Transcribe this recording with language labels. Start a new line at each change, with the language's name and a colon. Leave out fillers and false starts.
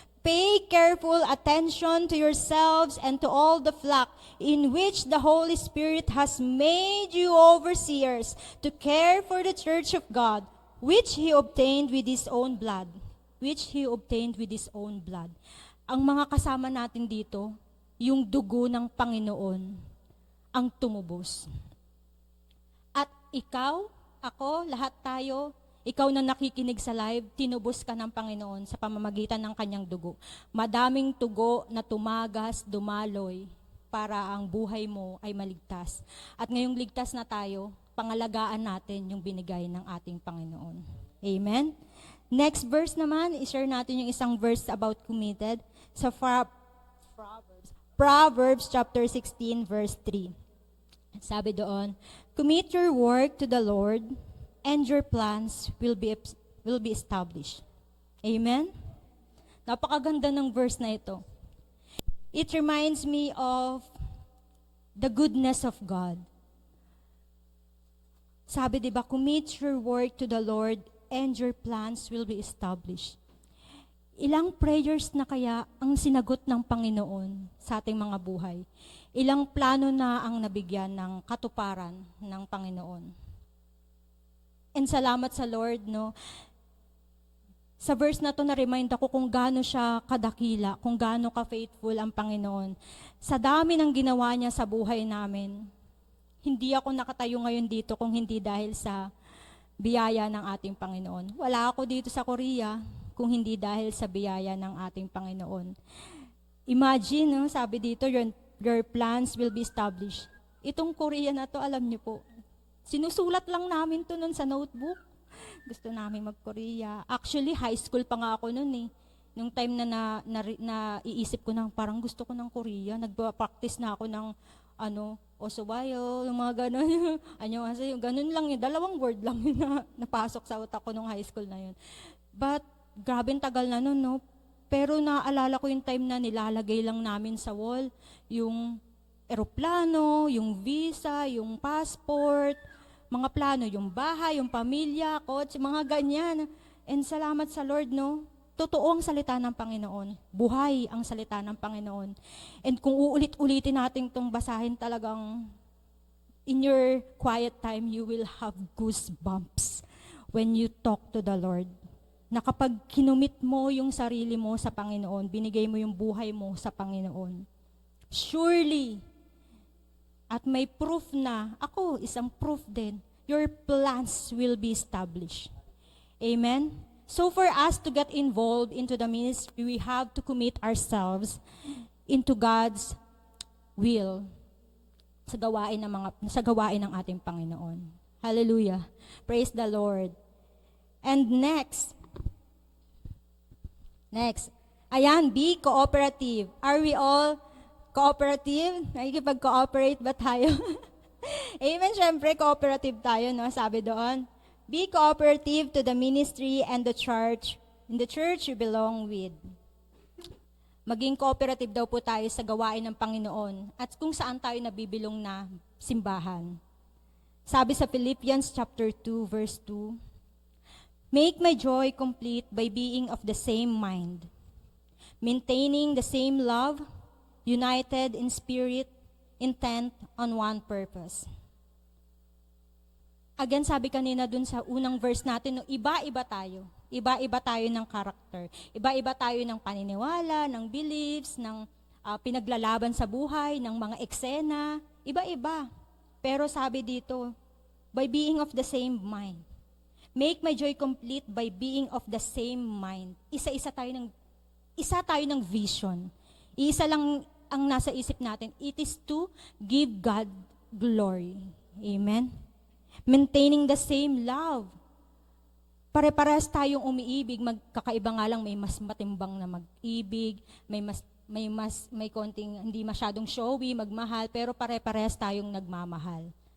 English: Pay careful attention to yourselves and to all the flock in which the Holy Spirit has made you overseers to care for the church of God, which He obtained with His own blood. Which He obtained with His own blood.
Filipino: Ang mga kasama natin dito, yung dugo ng Panginoon, ang tumubos. At ikaw, ako, lahat tayo, ikaw na nakikinig sa live, tinubos ka ng Panginoon sa pamamagitan ng kanyang dugo. Madaming tugo na tumagas, dumaloy, para ang buhay mo ay maligtas. At ngayong ligtas na tayo, pangalagaan natin yung binigay ng ating Panginoon. Amen? Next verse naman, i-share natin yung isang verse about committed sa Proverbs chapter 16, verse 3. Sabi doon,
English: commit your work to the Lord, and your plans will be established. Amen?
Filipino: Napakaganda ng verse na ito.
English: It reminds me of the goodness of God.
Filipino: Sabi, diba,
English: commit your work to the Lord and your plans will be established.
Filipino: Ilang prayers na kaya ang sinagot ng Panginoon sa ating mga buhay? Ilang plano na ang nabigyan ng katuparan ng Panginoon? And salamat sa Lord, no? Sa verse na to, na-remind ako kung gaano siya kadakila, kung gaano ka-faithful ang Panginoon. Sa dami ng ginawa niya sa buhay namin, hindi ako nakatayo ngayon dito kung hindi dahil sa biyaya ng ating Panginoon. Wala ako dito sa Korea kung hindi dahil sa biyaya ng ating Panginoon.
English: Imagine, no,
Filipino: sabi dito,
English: your plans will be established.
Filipino: Itong Korea na to, alam niyo po, sinusulat lang namin to nun sa notebook. Gusto namin mag-Korea. Actually, high school pa nga ako nun eh. Nung time na iisip ko na parang gusto ko ng Korea, nagpa-practice na ako ng osubayo, yung mga gano'n. Yung ganun lang yun. 2 word lang yun na napasok sa utak ko nung high school na yun. But, grabe tagal na nun, no? Pero naalala ko yung time na nilalagay lang namin sa wall, yung eroplano, yung visa, yung passport, mga plano, yung bahay, yung pamilya, kotse, mga ganyan. And salamat sa Lord, no? Totoo ang salita ng Panginoon. Buhay ang salita ng Panginoon. And kung uulit-ulitin natin itong basahin, talagang
English: in your quiet time, you will have goosebumps when you talk to the Lord.
Filipino: Na kapag kinumit mo yung sarili mo sa Panginoon, binigay mo yung buhay mo sa Panginoon.
English: Surely,
Filipino: at may proof na, ako isang proof din,
English: your plans will be established. Amen? So for us to get involved into the ministry, we have to commit ourselves into God's will
Filipino: sa gawain ng ating Panginoon.
English: Hallelujah. Praise the Lord. And next, ayan, be cooperative. Are we all cooperative?
Filipino: Nakikipag-cooperate ba tayo? Amen, syempre, cooperative tayo, no? Sabi doon,
English: be cooperative to the ministry and the church, in the church you belong with.
Filipino: Maging cooperative daw po tayo sa gawain ng Panginoon at kung saan tayo nabibilong na simbahan.
English: Sabi sa Philippians chapter 2, verse 2, make my joy complete by being of the same mind, maintaining the same love, united in spirit, intent on one purpose.
Filipino: Again, sabi kanina dun sa unang verse natin, no, iba-iba tayo. Iba-iba tayo ng karakter. Iba-iba tayo ng paniniwala, ng beliefs, ng pinaglalaban sa buhay, ng mga eksena. Iba-iba. Pero sabi dito,
English: by being of the same mind. Make my joy complete by being of the same mind.
Filipino: Isa tayo ng vision. Isa lang ang nasa isip natin.
English: It is to give God glory. Amen? Maintaining the same love.
Filipino: Pare-parehas tayong umiibig, magkakaiba nga lang may mas matimbang na mag-ibig, may konting hindi masyadong showy, magmahal, pero pare-parehas tayong nagmamahal.